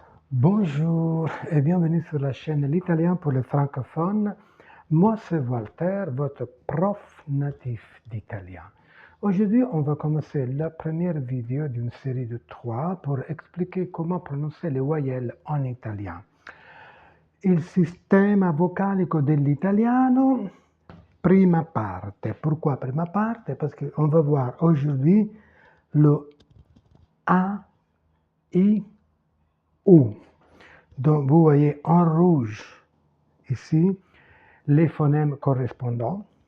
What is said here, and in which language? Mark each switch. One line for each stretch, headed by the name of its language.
French: Bonjour et bienvenue sur la chaîne L'Italien pour les francophones. Moi, c'est Walter, votre prof natif d'italien. Aujourd'hui, on va commencer la première vidéo d'une série de 3 pour expliquer comment prononcer les voyelles en italien.
Italian: Il sistema vocalico dell'italiano, prima parte.
French: Pourquoi
Italian: prima parte?
French: Parce qu'on va voir aujourd'hui le A, I, U. Donc, vous voyez en rouge ici les phonèmes correspondants.